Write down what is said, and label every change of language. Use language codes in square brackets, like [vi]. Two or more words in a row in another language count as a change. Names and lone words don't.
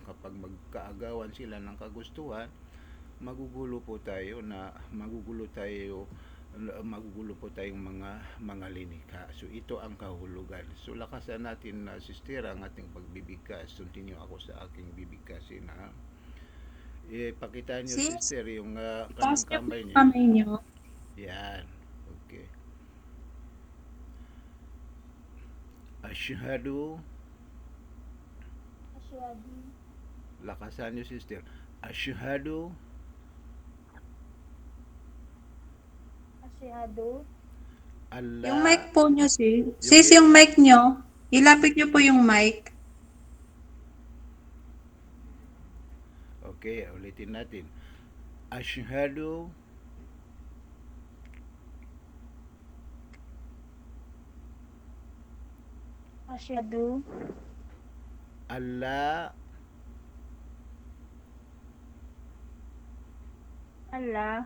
[tl] Kapag magkaagawan sila ng kagustuhan, magugulo po tayong mga linikha. So ito ang kahulugan. So lakasan natin na sister ang ating pagbibigkas. Continue ako sa aking bibigkasin na pakita niyo Sis, sister yung taas kanang niyo po kamay yung niyo. kamay niyo. Yan. Okay. Ashhadu. Asyhadu. Lakasan niyo sister. Ashhadu. Asyhadu. Allah. Yung mic po niyo, sis. Sis, yung mic niyo. Ilapit niyo po yung mic. Okay, ulitin natin. Ashhadu Asyhadu. alla Allah.